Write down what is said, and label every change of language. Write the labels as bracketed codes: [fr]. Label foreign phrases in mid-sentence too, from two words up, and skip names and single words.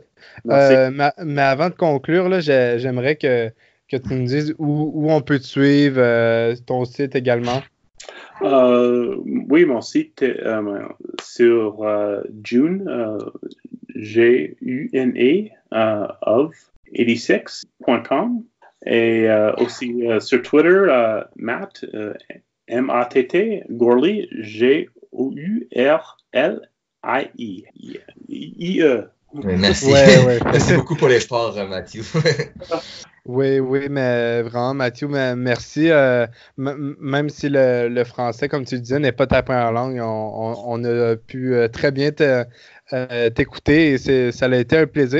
[fr] Mais avant de conclure, là, j'aimerais que tu nous dises où on peut te suivre, ton site également. Oui, mon site sur June, June, of 86.com et aussi sur Twitter, Matt, M-A-T-T, Gourley, G-O-U-R-L-I-E. I-E. Merci. Merci beaucoup pour l'effort, Mathieu. Oui, mais vraiment, Mathieu, merci. Même si le français, comme tu le disais, n'est pas ta première langue, on a pu très bien t'écouter et ça a été un plaisir.